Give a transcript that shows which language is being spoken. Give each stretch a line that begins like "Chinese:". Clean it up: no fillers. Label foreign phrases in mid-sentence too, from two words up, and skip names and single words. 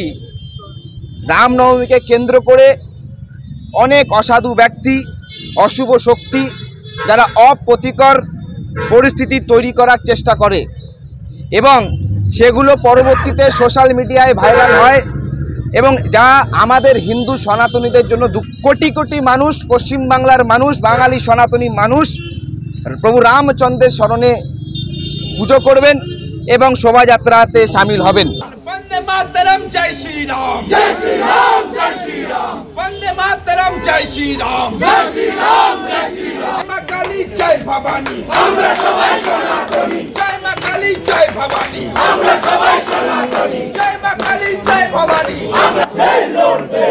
Bangla: রামনবমীকে কেন্দ্র করে অনেক অসাধু ব্যক্তি, অশুভ শক্তি যারা অপ্রীতিকর পরিস্থিতি তৈরি করার চেষ্টা করে এবং সেগুলো পরবর্তীতে সোশ্যাল মিডিয়ায় ভাইরাল হয়, এবং যা আমাদের হিন্দু সনাতনীদের জন্য কোটি কোটি মানুষ, পশ্চিমবাংলার মানুষ, বাঙালি সনাতনী মানুষ প্রভু রামচন্দ্রের শরণে পুজো করবেন এবং শোভাযাত্রাতে সামিল হবেন।
Hindi: वंदे मातरम, जय श्री राम, जय श्री राम, जय श्री राम। वंदे मातरम, जय श्री राम, जय श्री राम, जय श्री राम। मां काली जय भवानी,
Bangla: আমরা সবাই সনাতনী। জয় মা কালী জয় ভবানী, আমরা সবাই সনাতনী। জয় মা কালী জয় ভবানী, আমরা জয় লর্ড।